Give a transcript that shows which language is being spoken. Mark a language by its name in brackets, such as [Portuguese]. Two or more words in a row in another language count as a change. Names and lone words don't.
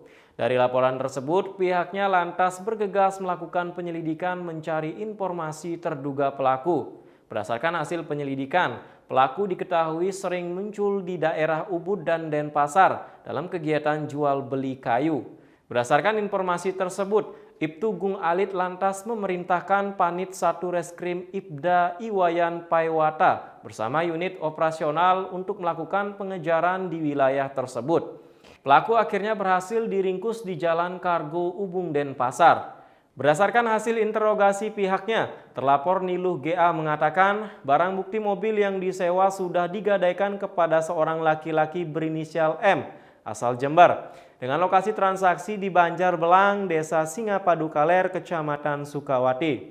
[Indonesian] Dari laporan tersebut, pihaknya lantas bergegas melakukan penyelidikan mencari informasi terduga pelaku. Berdasarkan hasil penyelidikan, pelaku diketahui sering muncul di daerah Ubud dan Denpasar dalam kegiatan jual beli kayu. Berdasarkan informasi tersebut, Ibtu Gung Alit lantas memerintahkan Panit 1 Reskrim Ibda Iwayan Paiwata bersama unit operasional untuk melakukan pengejaran di wilayah tersebut. Pelaku akhirnya berhasil diringkus di Jalan Kargo Ubung Denpasar. Berdasarkan hasil interogasi pihaknya, terlapor Niluh GA mengatakan barang bukti mobil yang disewa sudah digadaikan kepada seorang laki-laki berinisial M asal Jember dengan lokasi transaksi di Banjarbelang, Desa Singapadu Kaler, Kecamatan Sukawati.